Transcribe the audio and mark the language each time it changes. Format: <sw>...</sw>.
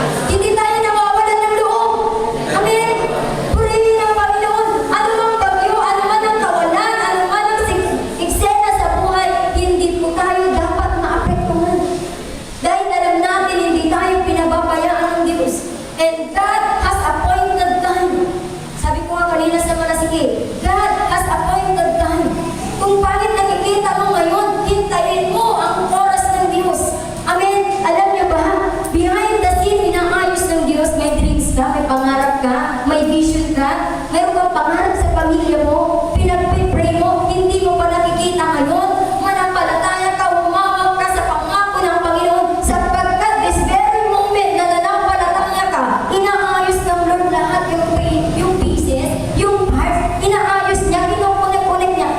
<tl>Hindi tayo nawawalan ng loob. Amen? Purihin ang Panginoon. Ano mang bagyo, ano man ang kawalan, ano man ang eksena sa buhay, hindi po tayo dapat maapektuhan. Dahil alam natin, hindi tayo pinababayaan ng Diyos.</tl> <en>And God has appointed time.</en> <tl>Sabi ko nga kanina sa Malasiki,</tl> <en>God has appointed time.</en> <tl>Kung bakit nakikita mo ngayon, hintayin mo ang oras ng Diyos. Amen? Alam niyo ba,</tl> <en>behind the scene,</en> <tl>inaayos ng Diyos, may dreams ka, may pangarap ka, may vision ka, mayroon kang pangarap sa pamilya mo, pinag-pray mo, hindi mo pa nakikita ngayon, manampalataya ka, umawag ka sa pangako ng Panginoon, sapagkat</tl> <en>this very moment</en> <tl>na nanampalataya ka, inaayos ng Lord lahat yung pieces, yung parts, inaayos niya, kinukunik-kunik niya.</tl>